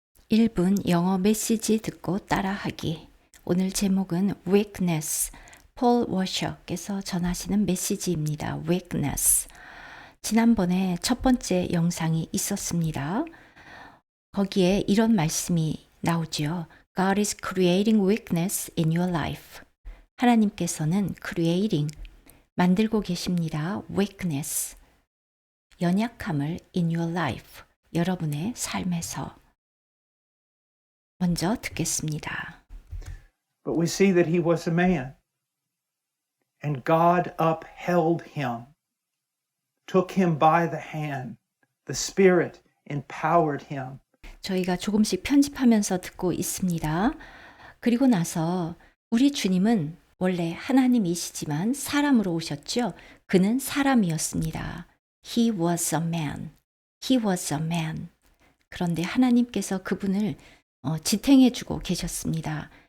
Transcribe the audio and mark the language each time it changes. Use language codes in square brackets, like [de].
[ko] 1분 영어 메시지 듣고 따라하기. 오늘 제목은 weakness. 폴 워셔께서 전하시는 메시지입니다. [en] weakness. [ko] 지난번에 첫 번째 영상이 있었습니다. 거기에 이런 말씀이 나오죠. [en] God is creating weakness in your life. [ko] 하나님께서는 creating, 만들고 계십니다. weakness, 연약함을 [en] in your life, [ko] 여러분의 삶에서. 먼저 듣겠습니다. [en] But we see that he was a man, and God upheld him, took him by the hand. The Spirit empowered him. [ko] 저희가 조금씩 편집하면서 듣고 있습니다. 그리고 나서 우리 주님은 원래 하나님이시지만 사람으로 오셨죠. 그는 사람이었습니다. [en] He was a man. He was a man. [ko] 그런데 하나님께서 그분을 지탱해주고 계셨습니다.